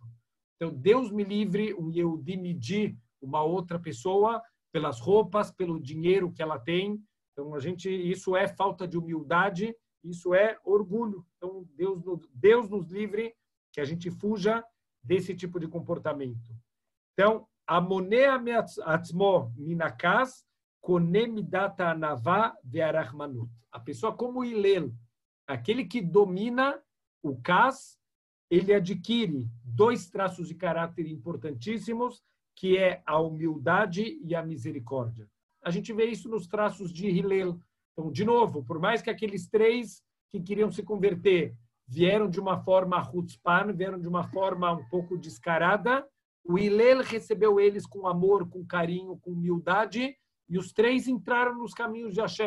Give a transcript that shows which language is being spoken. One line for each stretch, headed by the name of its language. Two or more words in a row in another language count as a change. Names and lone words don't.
Portuguese: Então Deus me livre, um Yehudi medir uma outra pessoa pelas roupas, pelo dinheiro que ela tem. Então isso é falta de humildade, isso é orgulho. Então Deus nos livre que a gente fuja desse tipo de comportamento. Então,
Hebrew: המונע עצמו מן הכעס קונה מידת ענווה ורחמנות.
Portuguese: A pessoa como Hillel, aquele que domina o kas, ele adquire 2 traços de caráter importantíssimos, que é a humildade e a misericórdia. A gente vê isso nos traços de Hillel. Então, de novo, por mais que aqueles 3 que queriam se converter vieram de uma forma chutzpan, vieram de uma forma um pouco descarada, o Hillel recebeu eles com amor, com carinho, com humildade, e os 3 entraram nos caminhos de Hashem.